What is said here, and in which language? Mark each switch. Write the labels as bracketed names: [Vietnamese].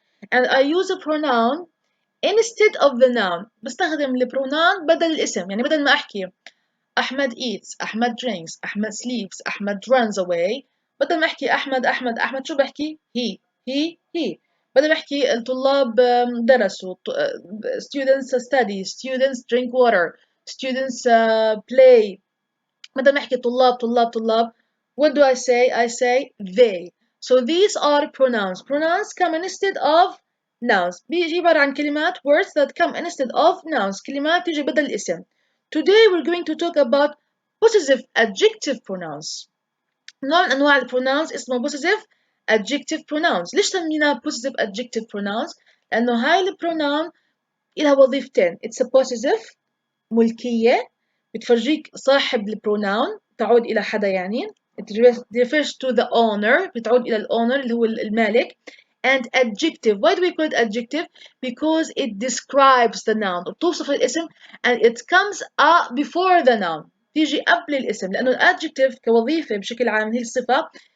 [English] And I use a pronoun instead of the noun. [Arabic] بستخدم البروناون بدل الاسم. يعني بدل ما أحكي أحمد [English] eats, [Arabic] أحمد [English] drinks, [Arabic] أحمد [English] sleeps, [Arabic] أحمد [English] runs away. [Arabic] بدل ما أحكي أحمد شو بحكي؟ he. بدل ما أحكي الطلاب درسوا. [English] students study, students drink water, students play. [Arabic] متى نحكي طلاب طلاب طلاب [English] what do I say? I say they. So these are pronouns. Pronouns come instead of nouns. [Arabic] بيجي عبارة عن كلمات [English] words that come instead of nouns. [Arabic] كلمات تيجي بدل الاسم. [English] Today we're going to talk about possessive adjective pronouns. [Arabic] نوع من أنواع البروناونز اسمه possessive adjective pronouns. ليش سميناه possessive adjective pronouns؟ لأنه هاي البروناون إلها وظيفتين. [English] It's a possessive [Arabic] ملكية بتفرجيك صاحب البروناون تعود إلى حدا يعني [English] it refers to the owner [Arabic] بتعود إلى الأونر اللي هو المالك [English] and adjective why do we call it adjective because it describes the noun [Arabic] بتوصف الاسم [English] and it comes up before the noun [Arabic] تيجي قبل الاسم لأنه adjective كوظيفة بشكل عام هي الصفة